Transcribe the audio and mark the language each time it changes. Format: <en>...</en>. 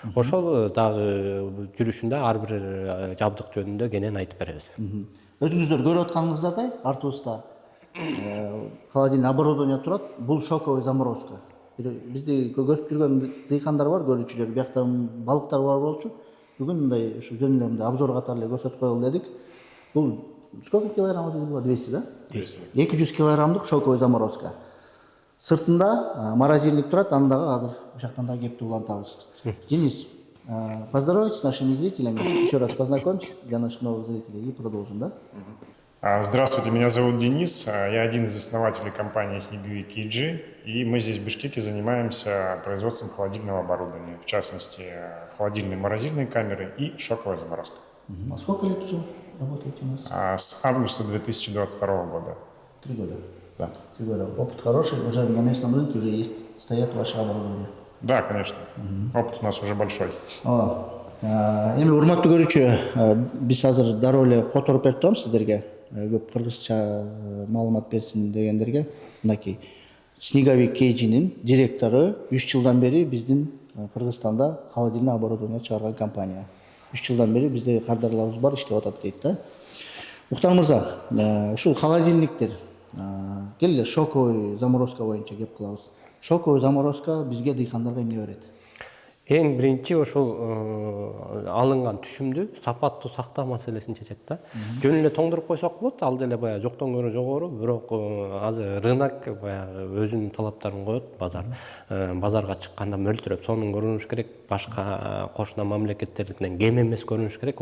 <ky>Ошол дагы жүрүшүндө ар бир жабдык жөнүндө кенен айтып беребиз. Өзүңүздөр көрүп атканыңыздардай, артыбызда холодильный оборудование турат.</ky> <ru>Бул шоковый заморозка.</ru> <ky>Бизди көрүп жүргөн дыйкандар бар, көрүүчүлөр, биякта балыктар бар болчу. Бүгүн мындай ушу жөн эле обзор катары эле көрсөтүп коелу дедик. Бул сколько килограмм деди? 200, да? 200 килограммдык шоковый заморозка. Сыртында морозильник турат, аны дагы азыр ушактан да кепти улантабыз.</ky> <ru>Денис, поздоровайтесь с нашими зрителями. Еще раз познакомьтесь для наших новых зрителей и продолжим, да? Здравствуйте, меня зовут Денис. Я один из основателей компании Снеговик KG. И мы здесь в Бишкеке занимаемся производством холодильного оборудования. В частности, холодильной морозильной камеры и шоковая заморозка. А сколько лет уже работаете у нас? С августа 2022 года. 3 года. Да. 3 года. Опыт хороший, уже на местном рынке уже есть, стоят ваши оборудования. Да, конечно. Опыт у нас уже большой.</ru> <ky>Эми урматтуу көрүүчү, биз азыр дароо эле которуп берип турабыз сиздерге. Көп кыргызча маалымат берсин дегендерге. Мынакей Снеговик KG'нин директору 3 жылдан бери биздин Кыргызстанда холодильный оборудование чыгарган компания. 3 жылдан бери бізде кардарларыбыз бар, иштеп атат дейт да. Мухтар мырза, ушул холодильниктер келе шоковый заморозка боюнча кеп кылабыз. Шоковый заморозка бизге дыйкандарга эмне берет? Эң биринчи ошол алынган түшүмдү сапаттуу сактоо маселесин чечет да. Жөн эле тоңдуруп койсок болот, ал деле баягы жоктон көрө жогору, бирок азыр рынок баягы өзүнүн талаптарын коет, базарга чыкканда мөлтүрөп сонун көрүнүш керек, башка кошуна мамлекеттердикинен кем эмес көрүнүш керек.</ky>